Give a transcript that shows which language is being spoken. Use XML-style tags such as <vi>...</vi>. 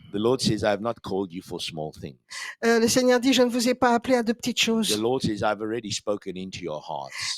<en>The Lord says, I have not called you for small things.</en> <fr>Le Seigneur dit, je ne vous ai pas appelé à de petites</fr> <en>The</en> <fr>choses.</fr> <en>Lord says, I've already spoken into your hearts.</en>